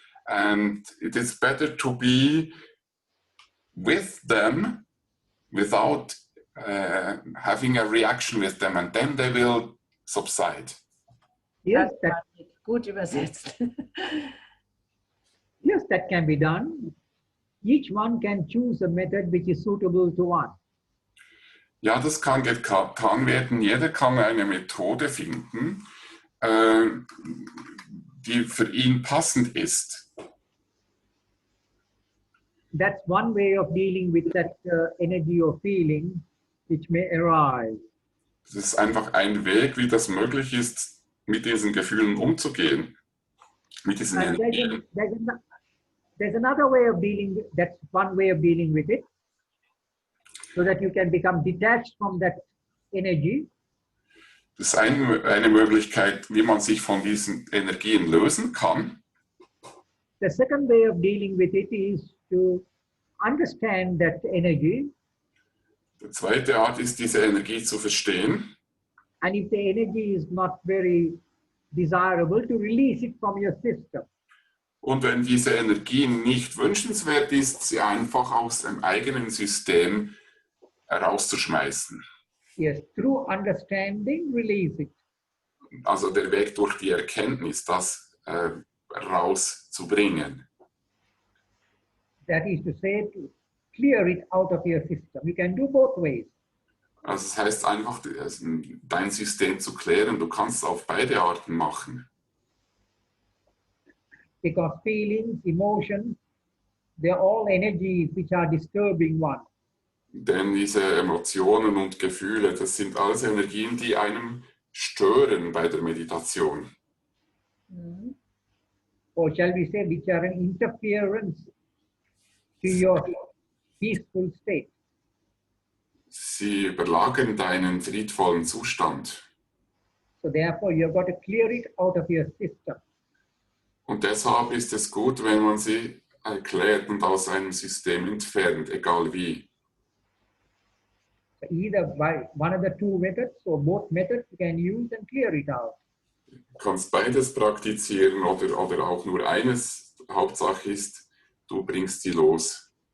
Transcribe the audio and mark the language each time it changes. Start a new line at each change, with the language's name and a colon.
English: And it is better to be with them without having a reaction with them, and then they will subside. Yes,
German: Gut übersetzt.
English: yes, that can be done. Each one can choose a method which is suitable to one.
German: Ja, das kann getan werden. Jeder kann eine Methode finden, die für ihn passend ist.
English: That's one way of dealing with that energy or feeling which may arise.
German: Das ist einfach ein Weg, wie das möglich ist, mit diesen Gefühlen umzugehen, mit diesen
English: And
German: Energien.
English: there's another way of dealing, that's one way of dealing with it, so that you can become detached from that energy.
German: Das ist eine Möglichkeit, wie man sich von diesen Energien lösen kann.
English: The second way of dealing with it is to understand that energy.
German: Die zweite Art ist, diese Energie zu verstehen.
English: And if the energy is not very desirable, to release it from your system.
German: Und wenn diese Energie nicht wünschenswert ist, sie einfach aus dem eigenen System herauszuschmeißen.
English: Yes, through understanding, release it.
German: Also der Weg durch die Erkenntnis, das rauszubringen.
English: That is to say, to clear it out of your system. You can do both ways.
German: Also das heißt einfach, dein System zu klären. Du kannst es auf beide Arten machen.
English: Because feelings, emotions they're all energies which are disturbing one.
German: Denn diese Emotionen und Gefühle, das sind alles Energien, die einem stören bei der Meditation. Mhm.
English: Or shall we say, which are an interference to your peaceful state.
German: Sie überlagern deinen friedvollen Zustand.
English: So therefore, you've got to clear it out of your system.
German: Und deshalb ist es gut, wenn man sie erklärt und aus einem System entfernt, egal wie.
English: So either by one of the two methods or both methods you can use and clear it out.
German: Du kannst beides praktizieren oder auch nur eines. Hauptsache ist, du bringst sie los.